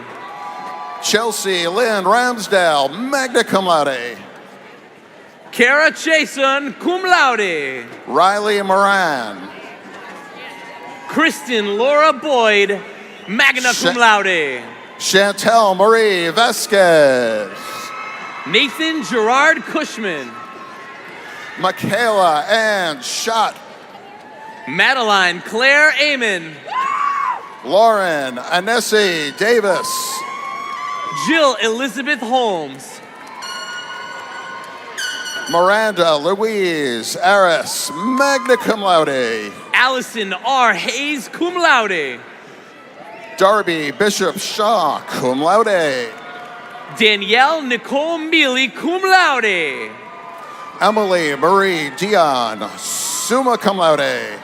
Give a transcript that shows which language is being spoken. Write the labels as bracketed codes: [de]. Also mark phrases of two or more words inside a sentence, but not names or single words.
[en] Chelsea Lynn Ramsdale, [la] magna cum laude. [en] Kara Chason, [la] cum laude. [en] Riley Moran. Kristen Laura Boyd, [la] magna cum laude. [en] Chantel Marie Vasquez. Nathan Gerard Cushman. Michaela Ann Schott. Madeline Claire Amon. Lauren Anesi Davis. Jill Elizabeth Holmes. Miranda Louise Aris, [la] magna cum laude. [en] Allison R. Hayes, [la] cum laude. [en] Darby Bishop Shaw, [la] cum laude. [en] Danielle Nicole Mealy, [la] cum laude. [en] Emily Marie Dion, [la] summa cum laude.